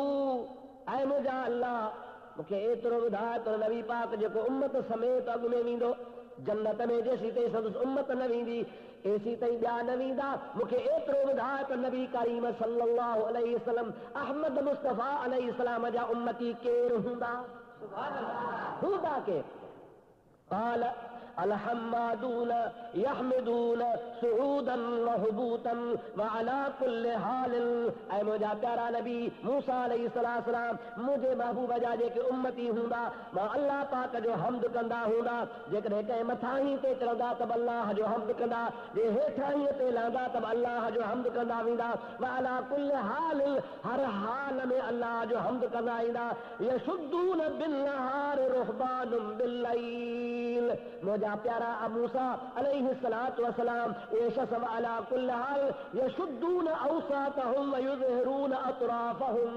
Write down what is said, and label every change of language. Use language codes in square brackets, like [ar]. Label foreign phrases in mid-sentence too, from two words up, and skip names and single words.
[sd] ऐं मुंहिंजा अल्लाह मूंखे एतिरो ॿुधाए त नबी पाक जेको उम्मत समेत अॻु में वेंदो जन्नत में, जेसीं ताईं संदसि उम्मत न वेंदी एसी ताईं ॿिया न वेंदा। मूंखे एतिरो ॿुधाए त नबी करीम [ar] صلى الله عليه وسلم [sd] अहमद मुस्तफ़ा अलैहिस्सलाम जा उम्मती केरु हूंदा? हूंदा केरु? [ar] قال الحمادون يحمدون صعودا وهبوطا وعلى كل حال. [sd] ऐं मुंहिंजा प्यारा नबी मूसा अलैहिस्सलाम मुंहिंजे महबूब जा जेके उम्मती हूंदा मां अल्लाह पाक जो हम्द कंदा हूंदा। जेकॾहिं कंहिं मथां ते चढ़ंदा त अल्लाह जो हम्द कंदा, जे हेठां ते लहंदा त अल्लाह जो हम्द कंदा वेंदा। [ar] وعلى كل حال, [sd] हर हाल में अल्लाह जो हम्द कंदा ईंदा। [ar] يشدون بالنهار رهبان بالليل. [sd] मुंहिंजा प्यारा मूसा [ar] عليه الصلاة والسلام يشسو على كل حال يشدون أوساطهم ويظهرون أطرافهم.